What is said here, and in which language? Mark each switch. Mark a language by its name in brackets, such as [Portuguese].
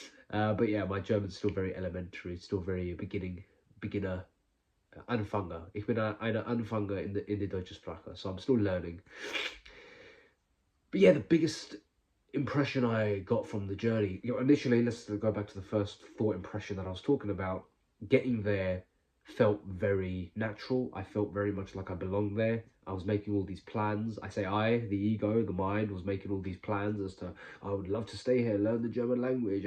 [English] But yeah, my German's still very elementary, still very beginner. [German] Anfänger. Ich bin eine Anfänger in der deutschen Sprache, [English] so I'm still learning. But yeah, the biggest impression I got from the journey, initially, let's go back to the first thought impression that I was talking about. Getting there felt very natural. I felt very much like I belonged there. I was making all these plans. I say I, the ego, the mind, was making all these plans as to, I would love to stay here, learn the German language.